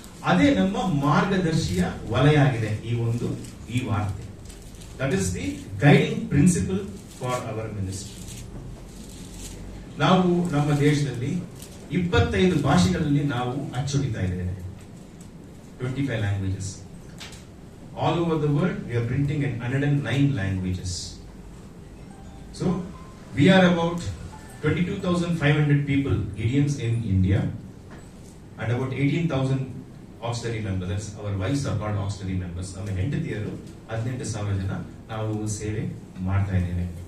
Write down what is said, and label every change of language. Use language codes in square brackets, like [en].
[kn] ಅದೇ ನಮ್ಮ ಮಾರ್ಗದರ್ಶಿಯ ವಲಯ ಆಗಿದೆ ಈ ವಾರ್ತೆ. [en] That is the guiding principle for our ministry. [kn] ನಾವು ನಮ್ಮ ದೇಶದಲ್ಲಿ 25 ಭಾಷೆಗಳಲ್ಲಿ ನಾವು ಅಚ್ಚೊಡಿತಾ ಇದ್ದೇವೆ. [en] 25 languages. All over the world, we are printing in 109 languages. So, we are about 22,500 people, Gideons in India, and about 18,000 auxiliary members. That's our wives are called auxiliary members. [kn] ನಮ್ಮ ಹೆಂಡತಿಯರು 18,000 ಜನ ನಾವು ಸೇವೆ ಮಾಡ್ತಾ ಇದ್ದೇವೆ.